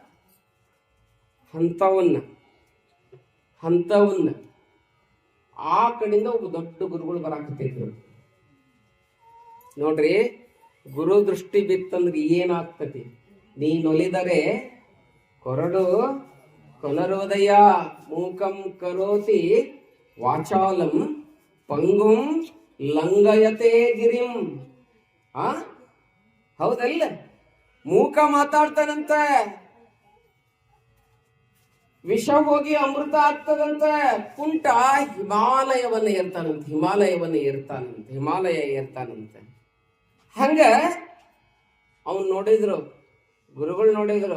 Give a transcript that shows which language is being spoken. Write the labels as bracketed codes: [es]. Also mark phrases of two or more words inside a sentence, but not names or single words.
[kn] ಅಂಥವನ್ನ ಆ ಕಡೆಯಿಂದ ಒಬ್ಬ ದೊಡ್ಡ ಗುರುಗಳು ಬರಾಕತ್ತಿದ್ರು. ನೋಡ್ರಿ, ಗುರು ದೃಷ್ಟಿ ಬಿತ್ತಂದ್ರೆ ಏನಾಗ್ತತಿ? ನೀನೊಲಿದರೆ ಕೊರಡು ಕೊನರೋದಯ [sa] ಮೂಕಂ ಕರೋತಿ ವಾಚಾಲಂ ಪಂಗುಂ ಲಂಗಯತೆ ಗಿರಿಂ. [kn] ಹೌದಲ್ಲ? ಮೂಕ ಮಾತಾಡ್ತಾನಂತ, ವಿಷ ಹೋಗಿ ಅಮೃತ ಆಗ್ತದಂತ. ಕುಂಟ ಹಿಮಾಲಯ ಏರ್ತಾನಂತೆ. ಹಂಗ ಅವನ್ ನೋಡಿದ್ರು, ಗುರುಗಳು ನೋಡಿದ್ರು.